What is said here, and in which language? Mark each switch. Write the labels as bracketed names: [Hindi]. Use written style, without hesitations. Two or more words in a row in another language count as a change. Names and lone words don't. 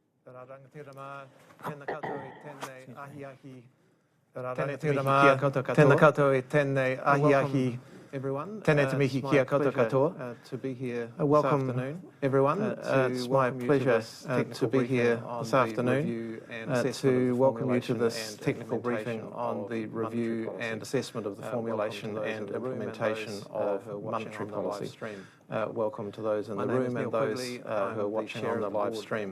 [Māori] Tēnā koutou e tēnei ahi-ahi. Tēnā koutou e tēnei ahi-ahi. Everyone, tēnei te mihi kia koutou katoa. [English] To be here welcome this afternoon. Everyone, it's my pleasure to be here this afternoon to welcome you to this technical briefing on the review and assessment of the formulation and implementation of monetary policy. Welcome to those in the room and those who are watching on the live stream.